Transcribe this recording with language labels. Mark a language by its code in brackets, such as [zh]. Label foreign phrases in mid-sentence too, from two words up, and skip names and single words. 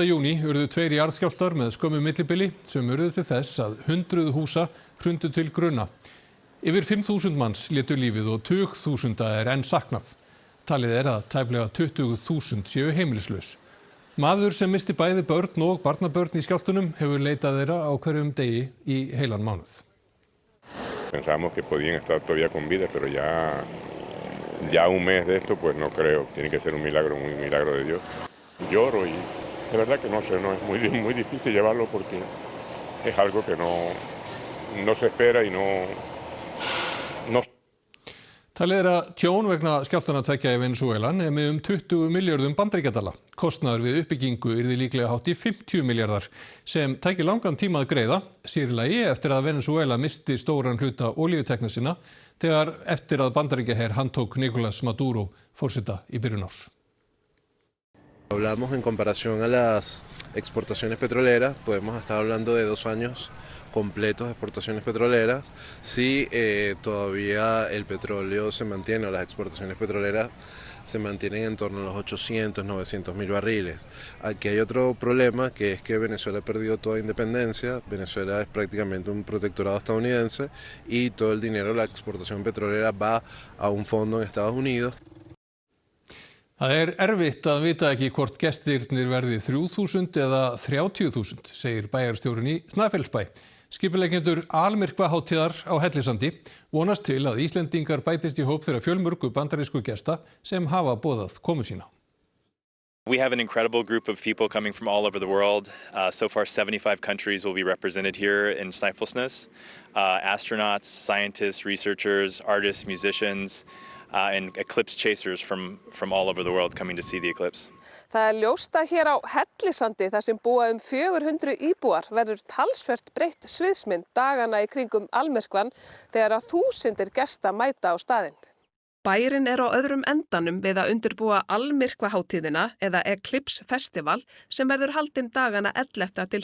[is] júní urðu 2 jarðskjálftar með skömmu millibili sem urðu til þess að 100 húsa hrundu til grunna. Yfir 5.000 manns létu lífið og tugþúsunda er enn saknað. Talið er að tæplega 20.000 séu heimilislaus. Maður sem misti bæði börn og barnabörn í skjálftunum hefur leitað þeirra á hverjum degi í heilan mánuð. [es] Pensábamos que podían estar todavía con vida, pero ya un mes de esto, pues no creo. Tiene que ser un milagro de Dios. Lloro y de verdad que no sé, no es muy difícil llevarlo porque es algo que no se espera y no. [is] Talið er að tjón vegna skjálftanna 2 í Venezuela nemi 20 milljörðum bandaríkjadala. Kostnaður við uppbyggingu yrði líklega hátt í 50 milljarðar sem tæki langan tíma að greiða, sér í lagi eftir að Venezuela misti stóran hluta olíutekna sinna þegar eftir að bandaríkjaher handtók Nicolás Maduro forseta í byrjun árs. [es] Hablamos en comparación a las exportaciones petroleras, podemos estar hablando de 2 años completos de exportaciones petroleras. Si todavía el petróleo se mantiene o las exportaciones petroleras se mantienen en torno a los 800, 900 mil barriles. Aquí hay otro problema que es que Venezuela ha perdido toda independencia. Venezuela es prácticamente un protectorado estadounidense y todo el dinero de la exportación petrolera va a un fondo en Estados Unidos. [is] Það erfitt að vita ekki hvort gestirnir verði 3.000 eða 30.000, segir bæjarstjórinn í Snæfellsbæ. Skipuleggjendur Almyrkvahátíðar á Hellisandi vonast til að Íslendingar bætist í hóp þeirra fjölmörgu bandarísku gesta sem hafa boðað komu sína. [en] We have an incredible group of people coming from all over the world. So far 75 countries will be represented here in Snæfellsnes. Astronauts, scientists, researchers, artists, musicians, and eclipse chasers from all over the world coming to see the eclipse. [is] Það ljóst að hér á Hellisandi þar sem búa 400 íbúar verður talsvert breytt sviðsmynd dagana í kringum Almyrkvann þegar að þúsundir gesta mæta á staðinn. Bærinn á öðrum endanum við að undirbúa Almyrkvahátíðina eða Eclipse Festival sem verður haldinn dagana 11.